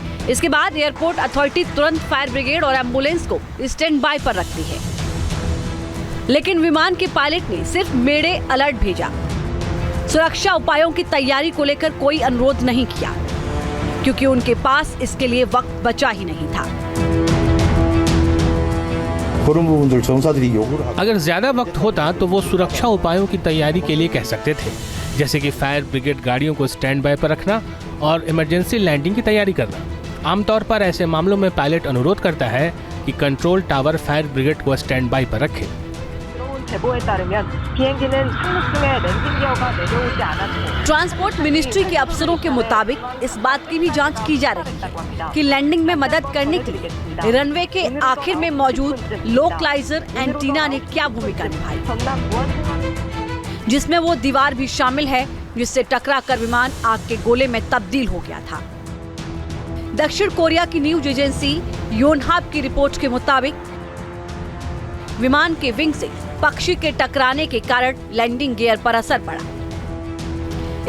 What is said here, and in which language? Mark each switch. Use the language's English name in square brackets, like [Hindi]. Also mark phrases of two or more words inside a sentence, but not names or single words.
[Hindi] इसके बाद [English] airport authority [Hindi] तुरंत [English] fire brigade [Hindi] और एम्बुलेंस को [English] stand by [Hindi] पर रखती है। लेकिन विमान के पायलट ने सिर्फ [English] mayday alert [Hindi] भेजा। सुरक्षा उपायों की तैयारी को लेकर कोई अनुरोध नहीं किया, क्योंकि उनके पास इसके लिए वक्त बचा ही नहीं था। [Korean] 그런 부분들 정사들이 요구를 하고 [Hindi] अगर ज्यादा वक्त होता तो वो सुरक्षा उपायों की तैयारी के लिए कह सकते थे, जैसे कि [English] fire brigade [Hindi] गाड़ियों को [English] stand by [Hindi] पर रखना और [English] emergency landing [Hindi] की तैयारी करना। आमतौर पर ऐसे मामलों में पायलट अनुरोध करता है कि [English] control tower fire brigade [Hindi] को [English] stand by [Hindi] पर रखे। [Korean] 들어온 제보에 따르면 비행기는 착륙 중에 랜딩 기어가 내려오지 않았고 [English] transport ministry [Hindi] के अफसरों के मुताबिक इस बात की भी जांच की जा रही है कि लैंडिंग में मदद करने के लिए रनवे के आखिर में मौजूद [English] localizer antenna [Hindi] ने क्या भूमिका निभाई, [Korean] 전남 무원 [Hindi] जिसमें वो दीवार भी शामिल है जिससे टकराकर विमान आग के गोले में तब्दील हो गया था। दक्षिण कोरिया की [English] news agency [Hindi] योनहाप की रिपोर्ट के मुताबिक विमान के विंग से पक्षी के टकराने के कारण [English] landing gear [Hindi] पर असर पड़ा।